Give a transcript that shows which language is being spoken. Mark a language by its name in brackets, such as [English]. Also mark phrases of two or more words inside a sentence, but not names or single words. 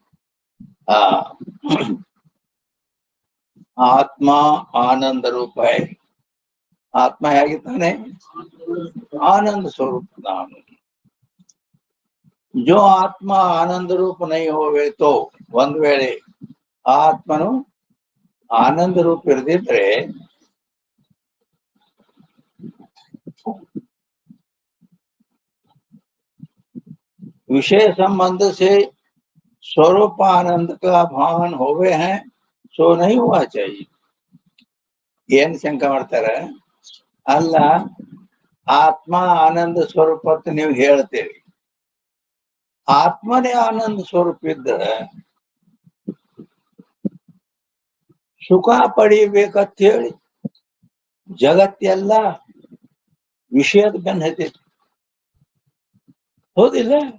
[Kannada] ಆತ್ಮ ಆನಂದ ರೂಪ. ಆತ್ಮ ಹೇಗಿದ್ದಾನೆ? ಆನಂದ ಸ್ವರೂಪ. [Hindi] ननु जो आत्म आनंद रूप नै होवे तो, [Kannada] ಒಂದ್ ವೇಳೆ ಆತ್ಮನು ಆನಂದ ರೂಪ ಇರದಿದ್ರೆ [Hindi] विषय संबंध से स्वरूप आनंद का भान होवे हैं, सो नहीं हुआ चाहिए. [Kannada] ಏನ್ ಶಂಕ ಮಾಡ್ತಾರ? ಅಲ್ಲ, ಆತ್ಮ ಆನಂದ ಸ್ವರೂಪ ಅಂತ ನೀವು ಹೇಳ್ತೀರಿ. ಆತ್ಮನೇ ಆನಂದ ಸ್ವರೂಪ ಇದ್ದ ಸುಖ ಪಡಿಬೇಕಂತ ಹೇಳಿ ಜಗತ್ತೆಲ್ಲ ವಿಷಯದ ಬೆನ್ನ ಹತ್ತೈತಿ, ಹೌದಿಲ್ಲ?